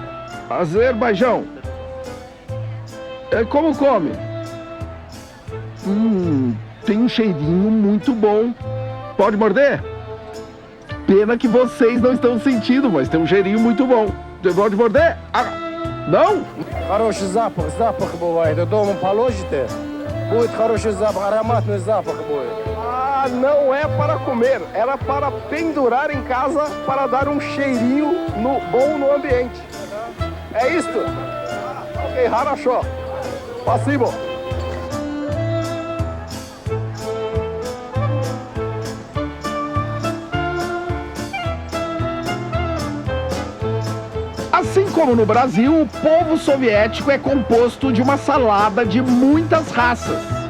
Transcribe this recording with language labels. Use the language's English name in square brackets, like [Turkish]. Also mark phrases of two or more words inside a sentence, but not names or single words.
[Portuguese] Azerbaijão. Como come? Tem um cheirinho muito bom. Pode morder? Pena que vocês não estão sentindo, mas tem um cheirinho muito bom. Você pode morder? Não? [Russian] Хороший запах бывает. Дома положите, будет хороший запах, ароматный запах будет. [Portuguese] Ah, não é para comer, era para pendurar em casa para dar um cheirinho bom no ambiente. É isto? Ok, Harachó. [Russian] Спасибо. [Portuguese] Assim como no Brasil, o povo soviético é composto de uma salada de muitas raças.